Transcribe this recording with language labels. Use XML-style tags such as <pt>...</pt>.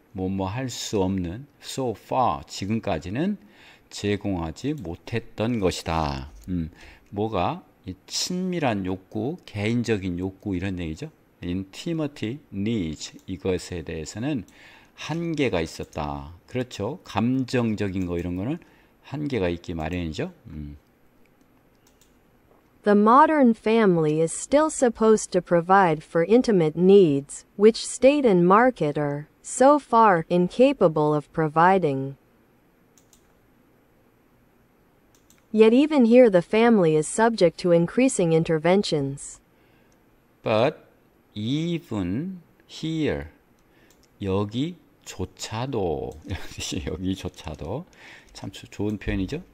<ko>뭐뭐 할 수 없는</ko> <en>so far</en> <ko>지금까지는 제공하지 못했던 것이다. 뭐가 이 친밀한 욕구, 개인적인 욕구 이런 얘기죠.</ko> <en>intimate needs</en> <ko>이것에 대해서는 한계가 있었다. 그렇죠. 감정적인 거 이런 거는 한계가 있기 마련이죠.</ko> <en>The modern family is still supposed to provide for intimate needs, which state and market are, so far, incapable of providing. Yet even here the family is subject to increasing interventions. But even here,</en> <ko>여기조차도 여기조차도 참 좋은 표현이죠.</ko>